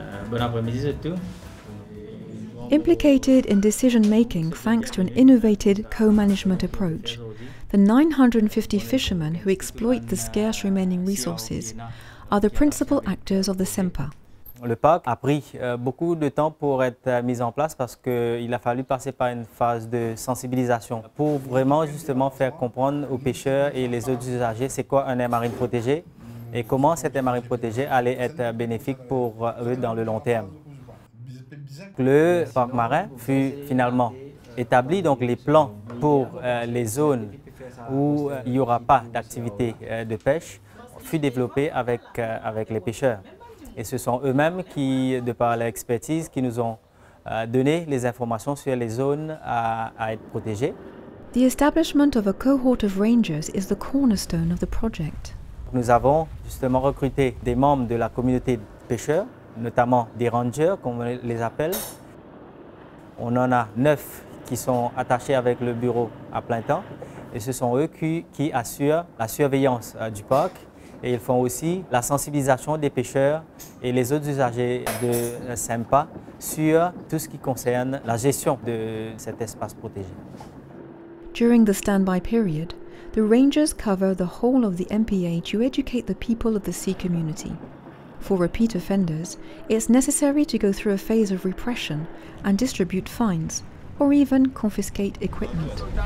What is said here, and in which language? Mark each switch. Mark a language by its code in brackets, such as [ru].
[fr] Bon après-midi surtout. [en] Implicated in decision-making thanks to an innovative co-management approach, the 950 fishermen who exploit the scarce remaining resources are the principal actors of the SEMPA. [fr] Le parc a pris beaucoup de temps pour être mis en place parce qu'il a fallu passer par une phase de sensibilisation pour vraiment justement faire comprendre aux pêcheurs et les autres usagers c'est quoi un aire marine protégée et comment cette aire marine protégée allait être bénéfique pour eux dans le long terme. Le parc marin fut finalement établi, donc les plans pour les zones où il n'y aura pas d'activité de pêche fut développé avec les pêcheurs. Et ce sont eux-mêmes qui, de par leur expertise, qui nous ont donné les informations sur les zones à être protégées. [en] The establishment of a cohort of rangers is the cornerstone of the project. [fr] Nous avons justement recruté des membres de la communauté de pêcheurs, notamment des rangers, comme on les appelle. On en a 9 qui sont attachés avec le bureau à plein temps et ce sont eux qui assurent la surveillance du parc et ils font aussi la sensibilisation des pêcheurs et les autres usagers de SEMPA sur tout ce qui concerne la gestion de cet espace protégé. [en] During the standby period, the rangers cover the whole of the MPA to educate the people of the sea community. For repeat offenders, it's necessary to go through a phase of repression and distribute fines, or even confiscate equipment.